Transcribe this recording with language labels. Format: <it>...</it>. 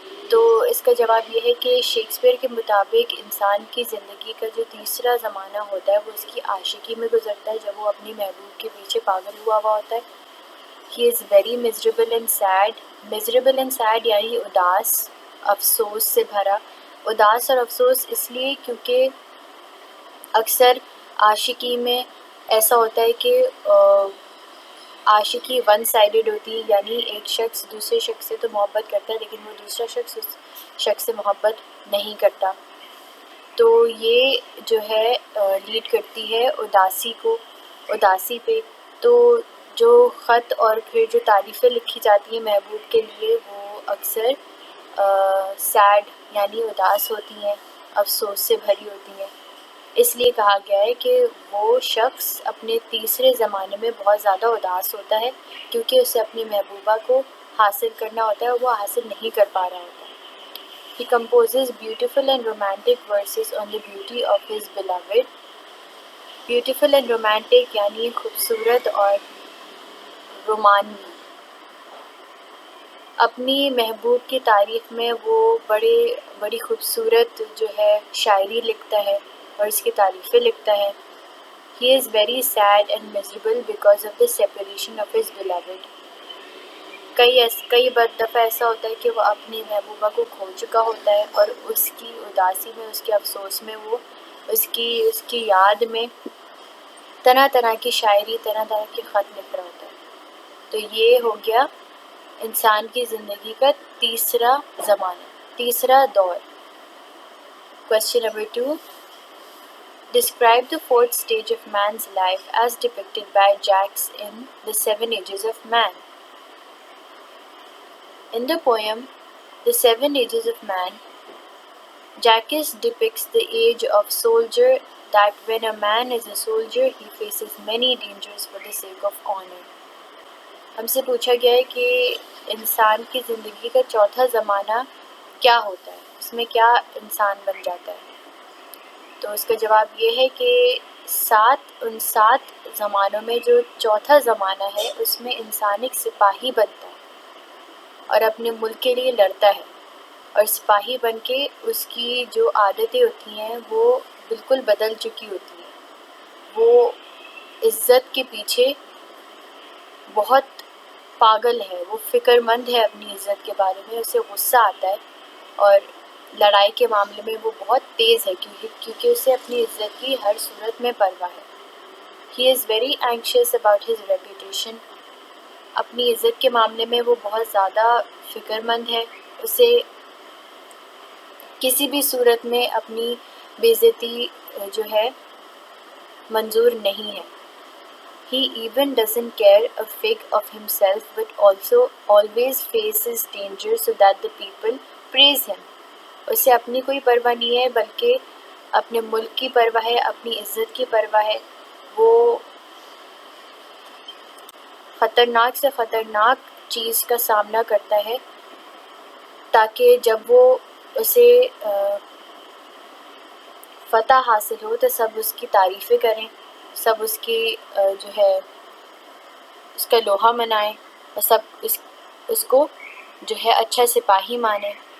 <ur>تو اس کا جواب یہ ہے کہ شیکسپیئر کے مطابق انسان کی زندگی کا جو تیسرا زمانہ ہوتا ہے وہ اس کی عاشقی میں گزرتا ہے، جب وہ اپنی محبوب کے پیچھے پاگل ہوا ہوتا ہے.</ur> <en>He is very miserable and sad. Miserable and sad</en> <ur>یعنی اداس، افسوس سے بھرا. اداس اور افسوس اس لیے کیونکہ اکثر عاشقی میں ایسا ہوتا ہے کہ عاشقی ون سائیڈڈ ہوتی ہے، یعنی ایک شخص دوسرے شخص سے تو محبت کرتا ہے لیکن وہ دوسرا شخص اس شخص سے محبت نہیں کرتا. تو یہ جو ہے لیڈ کرتی ہے اداسی پہ. تو جو خط اور پھر جو تعریفیں لکھی جاتی ہیں محبوب کے لیے وہ اکثر سیڈ یعنی اداس ہوتی ہیں، افسوس سے بھری ہوتی ہیں. اس لیے کہا گیا ہے کہ وہ شخص اپنے تیسرے زمانے میں بہت زیادہ اداس ہوتا ہے کیونکہ اسے اپنی محبوبہ کو حاصل کرنا ہوتا ہے اور وہ حاصل نہیں کر پا رہا ہوتا ہے.</ur> <en>He composes beautiful and romantic verses on the beauty of his beloved. Beautiful and romantic</en> <ur>یعنی خوبصورت اور رومانوی. اپنی محبوب کی تعریف میں وہ بڑی خوبصورت جو ہے شاعری لکھتا ہے اور اس کی تعریفیں لکھتا ہے.</ur> <en>He is very sad and miserable because of the separation of his beloved.</en> <ur>کئی دفعہ ایسا ہوتا ہے کہ وہ اپنی محبوبہ کو کھو چکا ہوتا ہے اور اس کی اداسی میں، اس کے افسوس میں وہ اس کی یاد میں طرح طرح کی شاعری، طرح طرح کے خط لکھ رہا ہوتا ہے. تو یہ ہو گیا انسان کی زندگی کا تیسرا زمانہ، تیسرا دور.</ur> <en>Question number 2. Describe the fourth stage of man's life as depicted by Jacques in The Seven Ages of Man. In the poem The Seven Ages of Man, Jacques depicts the age of soldier, that when a man is a soldier, he faces many dangers for the sake of honor.</en> <ur>ہم سے پوچھا گیا ہے کہ انسان کی زندگی کا چوتھا زمانہ کیا ہوتا ہے، اس میں کیا انسان بن جاتا ہے. تو اس کا جواب یہ ہے کہ ان سات زمانوں میں جو چوتھا زمانہ ہے اس میں انسان ایک سپاہی بنتا ہے اور اپنے ملک کے لیے لڑتا ہے. اور سپاہی بن کے اس کی جو عادتیں ہوتی ہیں وہ بالکل بدل چکی ہوتی ہیں. وہ عزت کے پیچھے بہت پاگل ہے، وہ فکر مند ہے اپنی عزت کے بارے میں، اسے غصہ آتا ہے اور لڑائی کے معاملے میں وہ بہت تیز ہے کیونکہ اسے اپنی عزت کی ہر صورت میں پرواہ ہے.</ur> <en>He is very anxious about his reputation.</en> <ur>اپنی عزت کے معاملے میں وہ بہت زیادہ فکر مند ہے، اسے کسی بھی صورت میں اپنی بے عزتی جو ہے منظور نہیں ہے.</ur> <en>He even doesn't care a fig of himself but also always faces danger so that the people praise him.</en> <ur>اسے اپنی کوئی پرواہ نہیں ہے بلکہ اپنے ملک کی پرواہ ہے، اپنی عزت کی پرواہ ہے. وہ خطرناک سے خطرناک چیز کا سامنا کرتا ہے تاکہ جب وہ اسے فتح حاصل ہو تو سب اس کی تعریفیں کریں، سب اس کی جو ہے اس کا لوہا منائیں اور سب اس کو جو ہے اچھا سپاہی مانیں.</ur>